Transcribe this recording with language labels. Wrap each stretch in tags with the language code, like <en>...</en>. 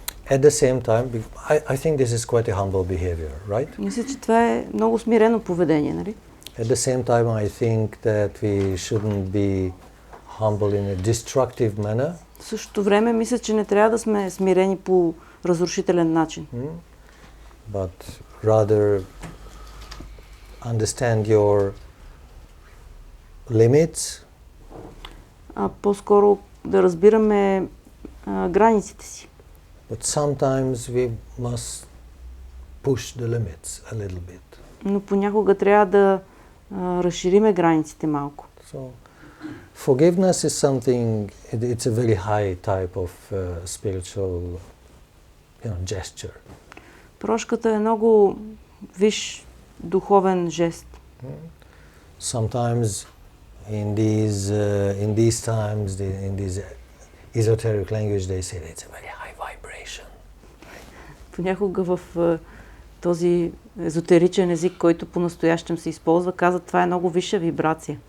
<en>At the same time, I think this is quite a humble behavior, right?</en> <bg>Мисля, че това е много смирено поведение, нали?</bg> <en>At the same time, I think that we shouldn't be humble in a destructive manner.</en> <bg>В същото време мисля, че не трябва да сме смирени по разрушителен начин.</bg> <en>But rather understand your limits</en> <bg>А по-скоро да разбираме границите си.</bg> <en>but sometimes we must push the limits a little bit.</en> <bg>Но понякога трябва да разшириме границите малко.</bg> <en>So forgiveness is something, it's a very high type of spiritual gesture.</en> <bg>Прошката е много висш духовен жест.</bg> <en>Sometimes in these times, in these esoteric language, they say it's a very high vibration.</en> <bg>Понякога в този езотеричен език, който по-настоящем се използва, казват, това е много висша вибрация.</bg>